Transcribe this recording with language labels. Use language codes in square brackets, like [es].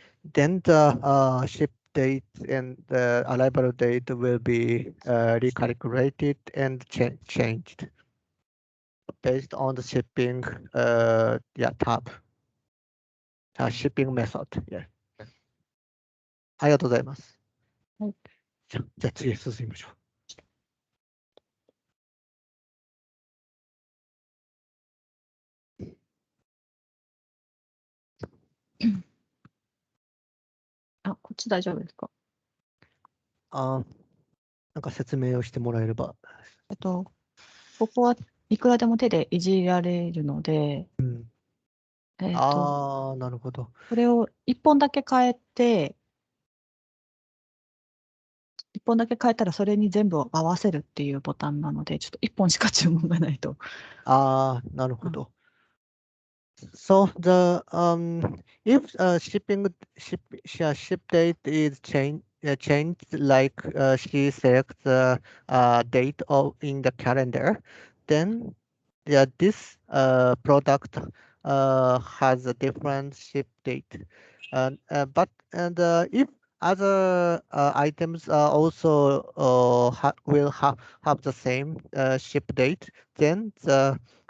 [en] Then the ship date and the arrival date will be recalculated and changed based on the shipping tab. shipping method. Yeah. [ja] はい。ありがとうございます。はい。じゃあ次へ進みましょう。あ、こっち大丈夫ですか？なんか説明をしてもらえれば。ここはいくらでも手でいじられるので、うん。なるほど。これを1本だけ変えて、1本だけ変えたらそれに全部を合わせるっていうボタンなので、ちょっと1本しか注文がないと。なるほど。 [en] So the if ship date is changed like she selects the date of in the calendar, then yeah this product has a different ship date, if other items also will have the same ship date, then the